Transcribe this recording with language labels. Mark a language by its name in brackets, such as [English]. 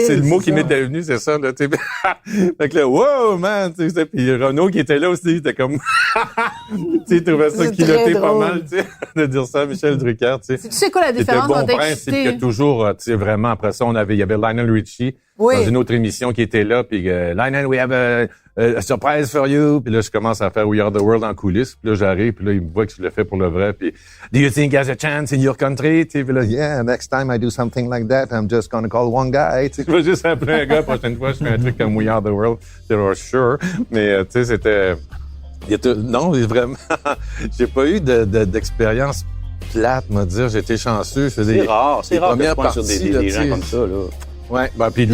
[French] c'est le mot qui m'était venu, c'est ça, là, tu sais. Fait que là, wow, man, tu sais, puis Renaud qui était là aussi, il était comme, tu sais, il trouvait ça culotté pas mal, tu sais, de dire ça à Michel Drucker, tu sais. Tu sais quoi la différence entre C'était bon prince, c'est que toujours, tu sais, vraiment, après ça, il y avait Lionel Richie. Oui. Dans une autre émission qui était là, puis Lionel, [English] we have a surprise for you. [French] Puis là, je commence à faire We Are the World en coulisses. Puis là, j'arrive, puis là, il me voit que je le fais pour le vrai. Puis [English] Do you think there's a chance in your country? [French] Puis là, [English] yeah, next time I do something like that, I'm just gonna call one guy. [French] Je vais juste appeler un gars. Prochaine fois, je fais un truc comme We Are the World. [English] They're sure. [French] Mais tu sais, c'était... Non, vraiment, j'ai pas eu d'expérience plate, me dire. J'ai été chanceux. Je faisais c'est rare que je pense sur des gens comme ça, là. Ouais, ben, puis lui,